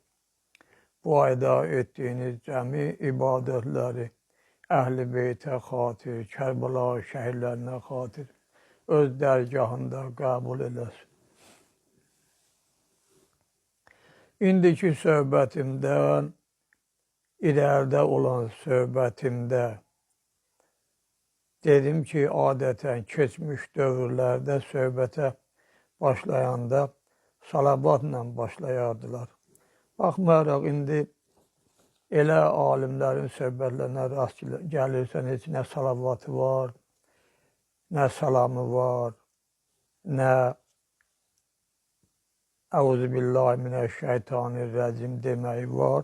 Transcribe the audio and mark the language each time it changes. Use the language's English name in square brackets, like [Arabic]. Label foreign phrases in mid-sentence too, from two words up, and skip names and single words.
[Azerbaijani] Bu ayda ettiğiniz cemi ibadetleri Ehl-i Beyt'e hatir, Kerbela şehirlerine hatir, öz dergahında kabul eylesin. İndiki söhbətimdən, ileride olan söhbətimdə dedim ki, adeten geçmiş dövrlerde söhbətə başlayanda salavatla başlayardılar. Baxmayaraq, indi elə alimlərin söhbətlərinə rast gəlirsən, heç nə salavatı var, nə salamı var, nə Euzubillahimineşşeytanirracim deməyi var.